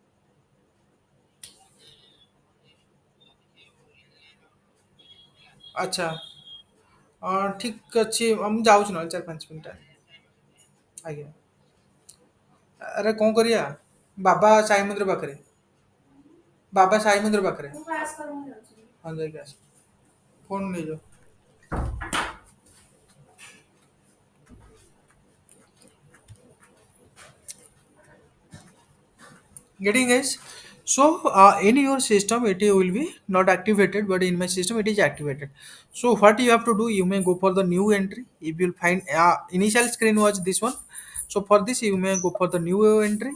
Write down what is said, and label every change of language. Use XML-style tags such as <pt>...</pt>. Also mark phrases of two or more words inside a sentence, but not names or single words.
<or>ଆଚ୍ଛା, ଠିକ୍ ଅଛି, ମୁଁ ଯାଉଛି ନହେଲେ 4-5 ମିନିଟ୍। ଆଜ୍ଞା, ଆରେ କଣ କରିବା, ବାବା ସାଇ ମନ୍ଦିର ପାଖରେ, ବାବା ସାଇ ମନ୍ଦିର ପାଖରେ, ହଁ ଯାଇକି ଆସ, ଫୋନ୍ ନେଇଯାଅ।</or> <en>Getting guys, so in your system it will be not activated, but in my system it is activated. So what you have to do, you may go for the new entry. If you'll find initial screen was this one, so for this you may go for the new entry.</en>